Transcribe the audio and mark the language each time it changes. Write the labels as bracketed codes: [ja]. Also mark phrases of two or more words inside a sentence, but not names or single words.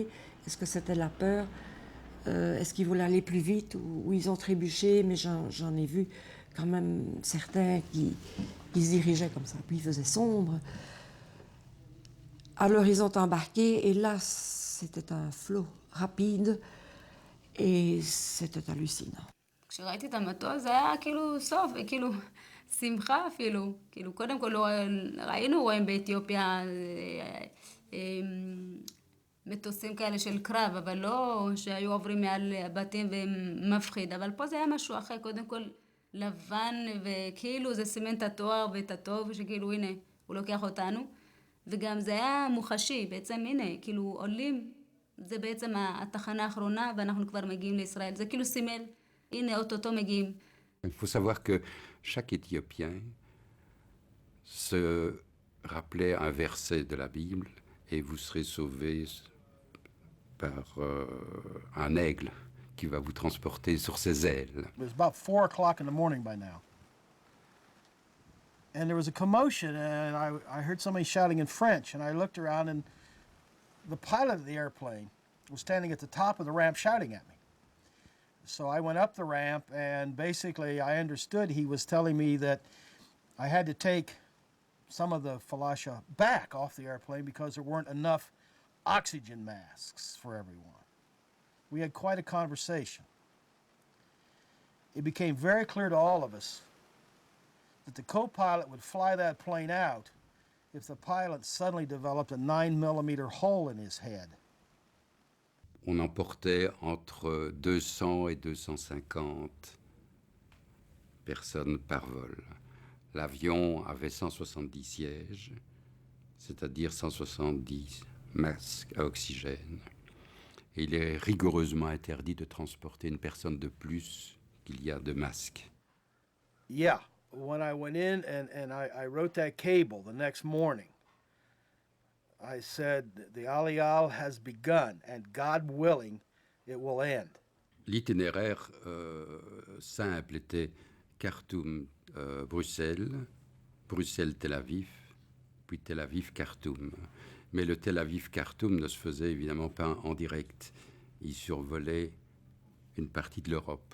[fr] Est-ce que c'était la peur? Est-ce qu'ils voulaient aller plus vite ou ils ont trébuché? Mais j'en ai vu quand même certains qui se dirigeaient comme ça. Puis il faisait sombre. Alors ils ont embarqué et là, c'était un flot rapide et c'était hallucinant. [he] כשראיתי את המטוס זה היה כאילו סוף, כאילו שמחה אפילו. כאילו קודם כל ראינו רואים באתיופיה מטוסים כאלה של קרב, אבל לא שהיו עוברים מעל הבתים ומפחיד. אבל פה זה היה משהו אחר, קודם כל לבן, וכאילו זה סימן את התואר ואת הטוב, שכאילו הנה, הוא לוקח אותנו. וגם זה היה מוחשי, בעצם הנה, כאילו עולים, זה בעצם התחנה האחרונה, ואנחנו כבר מגיעים לישראל. זה כאילו סימל, הנה, אוטוטו מגיעים. [fr] Il faut savoir que chaque Éthiopien se rappelait un verset de la Bible et vous serez sauvés par un aigle qui va vous transporter sur ses ailes. [en] It was about 4 o'clock in the morning by now. And there was a commotion, and I heard somebody shouting in French, and I looked around, and the pilot of the airplane was standing at the top of the ramp shouting at me. So I went up the ramp, and basically I understood he was telling me that I had to take some of the falasha back off the airplane because there weren't enough oxygen masks for everyone. We had quite a conversation. It became very clear to all of us that the co-pilot would fly that plane out if the pilot suddenly developed a 9mm hole in his head. [fr] On emportait entre 200 et 250 personnes par vol. L'avion avait 170 sièges, c'est-à-dire 170 masques à oxygène. Et il est rigoureusement interdit de transporter une personne de plus qu'il y a de masques. [en] Yeah, when I went in and I wrote that cable the next morning, I said, the Aliyah has begun, and God willing, it will end. [fr] L'itinéraire simple était Khartoum-Bruxelles, Bruxelles-Tel Aviv, puis Tel Aviv-Khartoum. Mais le Tel Aviv-Khartoum ne se faisait évidemment pas en direct. Il survolait une partie de l'Europe.